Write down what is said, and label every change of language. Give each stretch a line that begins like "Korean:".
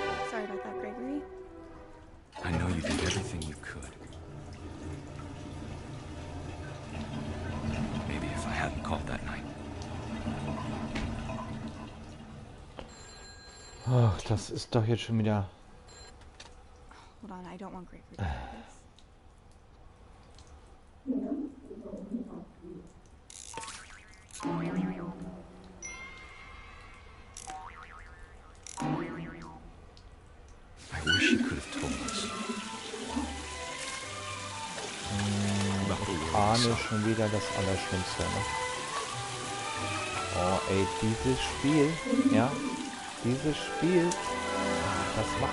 English: Sorry about that, Gregory. I know you did everything you could. Maybe if I hadn't called that night.
German: Ach, das ist doch jetzt schon wieder...
English: Hold on, I don't want Gregory to do this. I wish you could have told us. About the world Ahne itself.
German: schon wieder das Allerschlimmste, ne? Oh, ey, dieses Spiel, ja, dieses Spiel, das macht